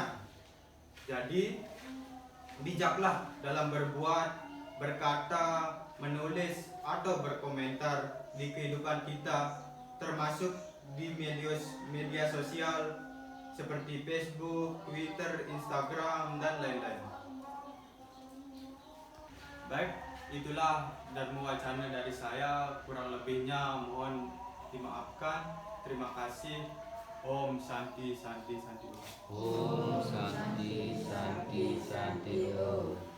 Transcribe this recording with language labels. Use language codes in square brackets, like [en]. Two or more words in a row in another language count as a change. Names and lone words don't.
[id] Jadi, bijaklah dalam berbuat, berkata, menulis, atau berkomentar di kehidupan kita, termasuk di media sosial seperti Facebook, Twitter, Instagram, dan lain-lain. Baik, itulah dharma wacana dari saya. Kurang lebihnya mohon dimaafkan. Terima kasih. [sa] Om Santi Santi Santi. Om Santi Santi Santi Om.